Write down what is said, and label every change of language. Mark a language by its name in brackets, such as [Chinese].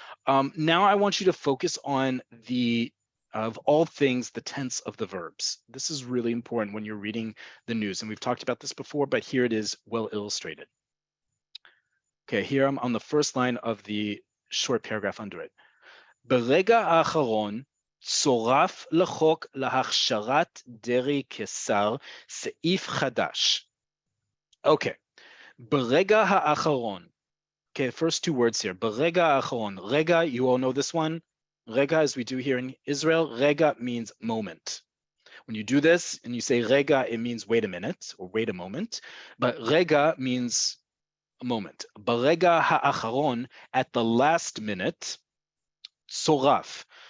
[English] Now I want you to focus on of all things, the tense of the verbs. This is really important when you're reading the news. And we've talked about this before, but here it is well illustrated. Okay, here I'm on the first line of the short paragraph under it. [Hebrew] ברגע האחרון צורף לחוק להכשרת דרעי כשר סעיף חדש. [English] Okay, [Hebrew] ברגע האחרון. [English] Okay, first two words here. [Hebrew] ברגע האחרון. [English] Rega, you all know this one. Rega, as we do here in Israel, rega means moment. When you do this and you say rega, it means wait a minute or wait a moment. But rega means a moment. [Hebrew] ברגע האחרון, [English] at the last minute, [Hebrew] צורף.